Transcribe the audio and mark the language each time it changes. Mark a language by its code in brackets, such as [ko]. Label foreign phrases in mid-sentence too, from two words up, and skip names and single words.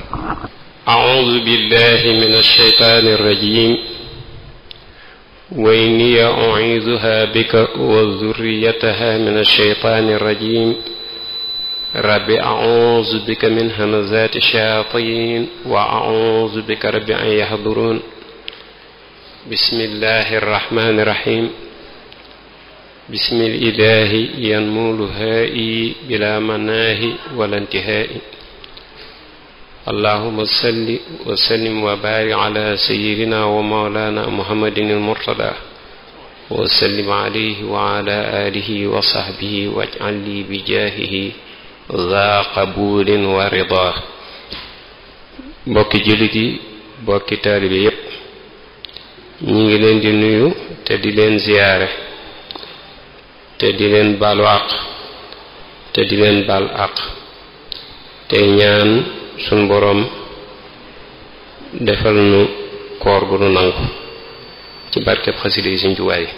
[ar] أعوذ بالله من الشيطان الرجيم وإني أعيذها بك وذريتها من الشيطان الرجيم رب أعوذ بك من همزات الشياطين وأعوذ بك رب أن يحضرون بسم الله الرحمن الرحيم بسم الإله ينمو هاء بلا تناه ولا انتهاء اللهم صل وسلم وبارك على سيدنا ومولانا محمد المرتضى وسلم عليه وعلى آله وصحبه واجعل لي بجاهه ذا قبول ورضا. [wo] mbokki jullit yi mbokki taalibe yépp ñi ngi leen di nuyu te di leen ziyaare te di leen baalu àq te di leen baal àq te ñaan sun boroom defal nu koor gu nu nangu ci barkeb xasida yi Sëriñ Tuubaa yi.